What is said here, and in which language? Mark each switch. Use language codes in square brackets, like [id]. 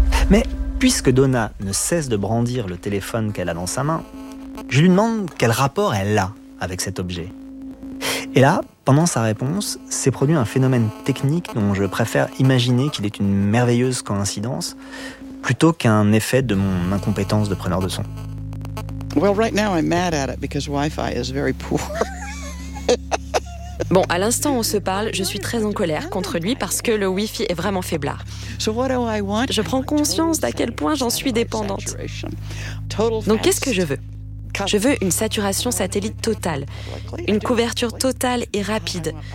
[fr] Mais puisque Donna ne cesse de brandir le téléphone qu'elle a dans sa main, je lui demande quel rapport elle a avec cet objet. Et là, pendant sa réponse, s'est produit un phénomène technique dont je préfère imaginer qu'il est une merveilleuse coïncidence plutôt qu'un effet de mon incompétence de preneur de son. [en] Well, right now I'm mad at it because Wi-Fi is very poor. [fr] Bon, à l'instant où on se parle, je suis très en colère contre lui parce que le Wi-Fi est vraiment faiblard. [en] So what do I want? [fr] Je prends conscience d'à quel point j'en suis dépendante. Donc, qu'est-ce que je veux? Je veux une saturation satellite totale, une couverture totale et rapide.